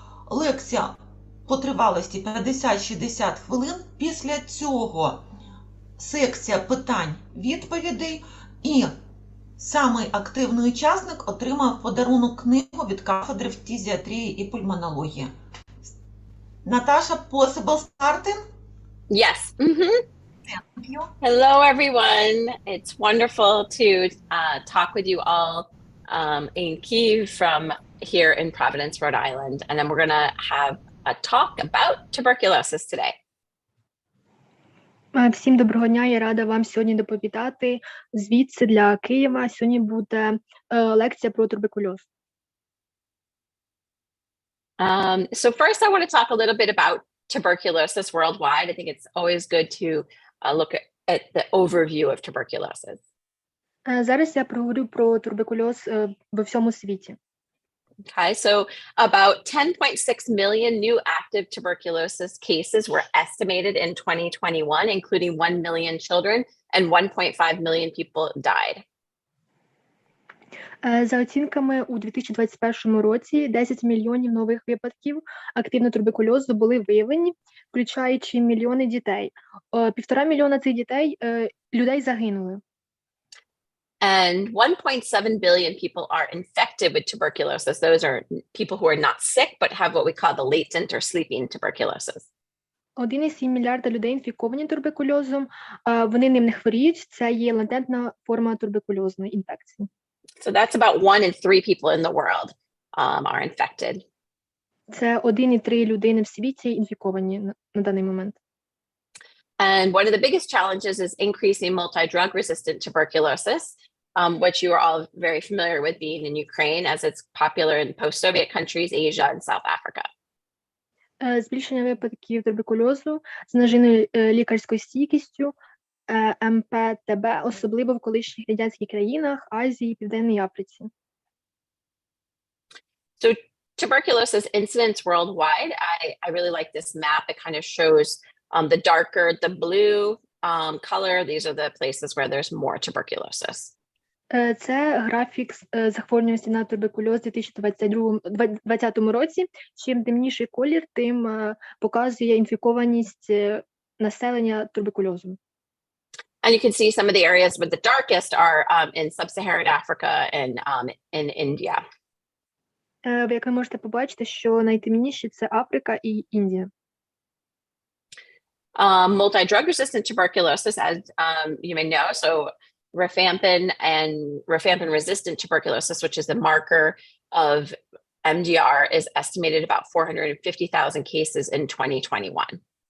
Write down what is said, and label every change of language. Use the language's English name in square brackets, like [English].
[Ukrainian] Лекція по тривалості 50-60 хвилин. Після цього секція питань-відповідей. І самий активний учасник отримав подарунок книгу від кафедри фтизіатрії і пульмонології. [English] Наташа, possible starting? Yes. Thank you. Hello, everyone. It's wonderful to talk with you all in Kyiv from here in Providence, Rhode Island. And then we're going to have a talk about tuberculosis today. [Ukrainian] Всім доброго дня, я рада вам сьогодні доповідати звідси для Києва. Сьогодні буде лекція про туберкульоз. [English] So first I want to talk a little bit about tuberculosis worldwide. I think it's always good to look at the overview of tuberculosis. [Ukrainian] Зараз я проговорю про туберкульоз во всьому світі. [English] Okay, so about 10.6 million new active tuberculosis cases were estimated in 2021, including 1 million children, and 1.5 million people died. [Ukrainian] За оцінками, у 2021 році 10 мільйонів нових випадків активного туберкульозу були виявлені, включаючи мільйони дітей. 1,5 мільйона цих людей загинули. [English] And 1.7 billion people are infected with tuberculosis. Those are people who are not sick, but have what we call the latent or sleeping tuberculosis. [Ukrainian] 1,7 мільярда людей інфіковані туберкульозом, вони ним не хворіють, це є латентна форма туберкульозної інфекції. [English] So that's about 1 in 3 people in the world are infected. [Ukrainian] Це 1,3 людини в світі інфіковані на даний момент. [English] And one of the biggest challenges is increasing multi-drug resistant tuberculosis, which you are all very familiar with being in Ukraine, as it's popular in post-Soviet countries, Asia, and South Africa. [Ukrainian] Збільшення випадків туберкульозу з зниженою лікарською стійкістю, МПТБ, особливо в колишніх радянських країнах, Азії, Південній Африці. [English] So tuberculosis incidence worldwide, I really like this map. It kind of shows the darker, the blue color. These are the places where there's more tuberculosis. [Ukrainian] Це графік захворюваності на туберкульоз у 2020 році. Чим темніший колір, тим показує інфікованість населення туберкульозом. [English] And you can see some of the areas with the darkest are in sub-Saharan Africa and in India. [Ukrainian] Як ви можете побачити, що найтемніші – це Африка і Індія. [English] Multi-drug resistant tuberculosis, as you may know, so rifampin resistant tuberculosis, which is a marker of MDR, is estimated about 450,000 cases in 2021.